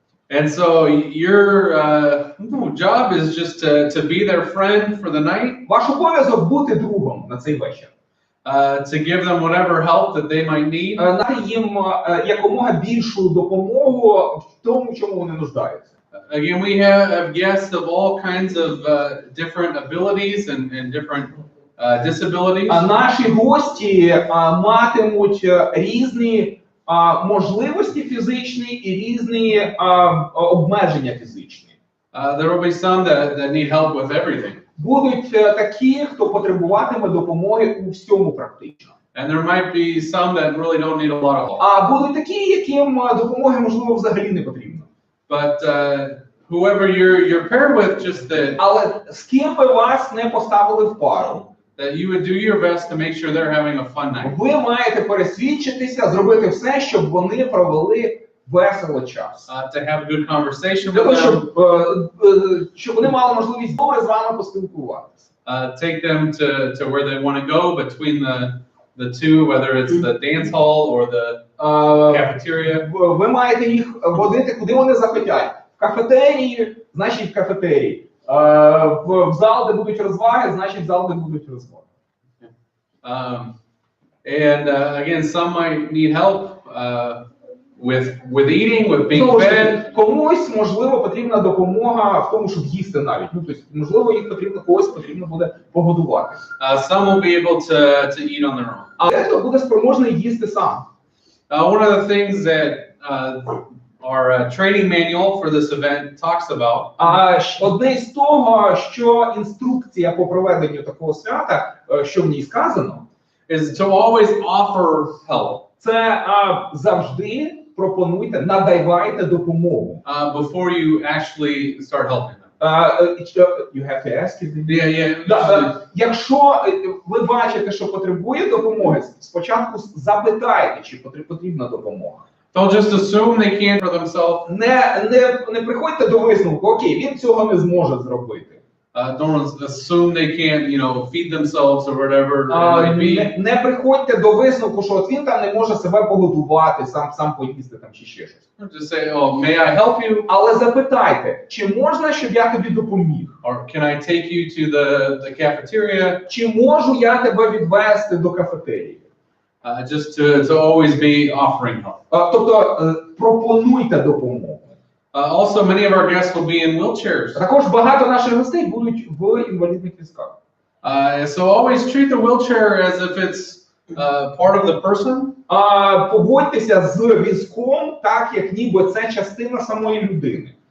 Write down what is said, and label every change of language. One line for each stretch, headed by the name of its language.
English: And so your job is just to be their friend for the night.
Ukrainian: Ваш обов'язок бути другом на цей вечір.
English: To give them whatever help that they might need.
Ukrainian: Дати їм якомога більшу допомогу в тому, чому вони нуждаються.
English: Again, we have guests of all kinds of different abilities and different disabilities.
Ukrainian: А наші гості матимуть різні можливості фізичні і різні обмеження фізичні.
English: There will be some that need help with everything.
Ukrainian: Будуть такі, хто потребуватиме допомоги у всьому практично.
English: And there might be some that really don't need a lot of help.
Ukrainian: А будуть такі, яким допомоги, можливо, взагалі не потрібно.
English: But whoever you're paired with, just that.
Ukrainian: Але з ким би вас не поставили в пару,
English: that you would do your best to make sure they're having a fun night.
Ukrainian: Ви маєте пересвідчитися, зробити все, щоб вони провели весело час.
English: To have good conversation
Ukrainian: Для
English: with
Ukrainian: того,
English: them.
Ukrainian: щоб вони мали можливість добре з вами поспілкуватися.
English: Take them to where they want to go between the two, whether it's the dance hall or the cafeteria.
Ukrainian: Ви маєте їх водити, куди вони захотять. В кафетерії, значить в кафетерії. В зал, де будуть розваги, значить в зал, де будуть розваги.
English: And again, some might need help with eating, with being fed.
Ukrainian: Комусь, можливо, потрібна допомога в тому, щоб їсти навіть. Тобто, можливо, когось потрібно буде погодувати.
English: Some will be able to eat on their own.
Ukrainian: А дехто буде спроможний їсти сам.
English: One of the things that our training manual for this event talks about.
Ukrainian: Одне з того, що інструкція по проведенню такого свята, що в ній сказано,
English: is to always offer help.
Ukrainian: Це завжди пропонуйте, надавайте допомогу.
English: before you actually start helping them. You have to ask it. Yeah.
Ukrainian: Да. Якщо ви бачите, що потребує допомоги, спочатку запитайте, чи потрібна допомога.
English: Don't just assume they can't for themselves.
Ukrainian: Не приходьте до висновку, окей, він цього не зможе зробити.
English: Don't assume they can't, feed themselves or whatever it might be.
Ukrainian: Не приходьте до висновку, що от він там не може себе погодувати, сам поїсти там чи ще щось.
English: Just say, oh, may I help you?
Ukrainian: Але запитайте, чи можна, щоб я тобі допоміг?
English: Or can I take you to the cafeteria?
Ukrainian: Чи можу я тебе відвести до кафетерії?
English: Just to always be offering help.
Ukrainian: Тобто пропонуйте допомогу.
English: Also, many of our guests will be in wheelchairs.
Ukrainian: Також багато наших гостей будуть в інвалідних візках.
English: So always treat the wheelchair as if it's part of the person.
Ukrainian: Поводьтеся з візком так, як ніби це частина самої людини.